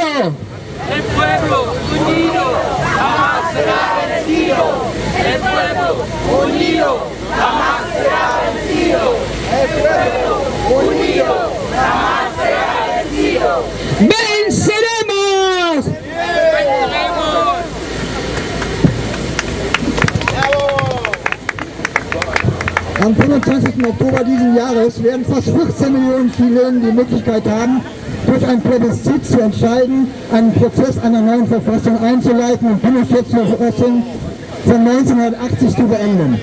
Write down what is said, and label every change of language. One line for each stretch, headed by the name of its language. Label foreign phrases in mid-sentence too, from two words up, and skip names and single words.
Spanish: El pueblo unido jamás será vencido. El pueblo unido jamás será vencido. El pueblo unido jamás será vencido. ¡Venceremos! ¡Venceremos!
German: Am 25. Oktober diesen Jahres werden fast 14 Millionen Chilenen die Möglichkeit haben, durch ein Plebiszit zu entscheiden, einen Prozess einer neuen Verfassung einzuleiten und Pinochets Verfassung von 1980 zu beenden.